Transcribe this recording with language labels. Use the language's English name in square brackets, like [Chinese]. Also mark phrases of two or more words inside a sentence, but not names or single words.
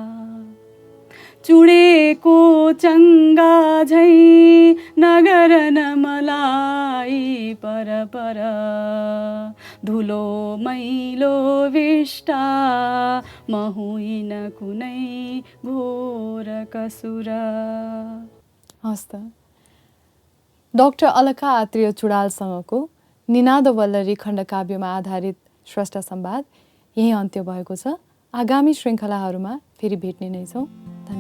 [Nepali] चुडेको चङ्गा झै नगर न मलाई पर धुलो मैलो विष्टा, म होइन कुनै घोर कसुर। हस् त। डाक्टर अलका आत्रेय चुडालसँगको निनाद वल्लरी खण्डकाव्यमा आधारित स्रष्टा संवाद यही अन्त्य भएको छ। आगामी श्रृङ्खलाहरूमा फेरि भेट्ने नै छौँ।